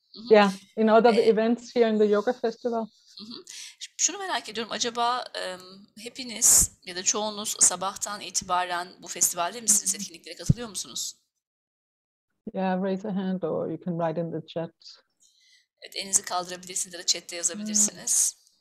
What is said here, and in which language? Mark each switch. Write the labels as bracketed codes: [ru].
[en] Yeah, in other events here in the yoga festival. [tr] Şunu merak ediyorum. Acaba hepiniz ya da çoğunuz sabahtan itibaren bu festivalde misiniz? Etkinliklere katılıyor musunuz? [en] Yeah, raise a hand or you can write in the chat. [tr] Evet, elinizi kaldırabilirsiniz ya da chatte yazabilirsiniz.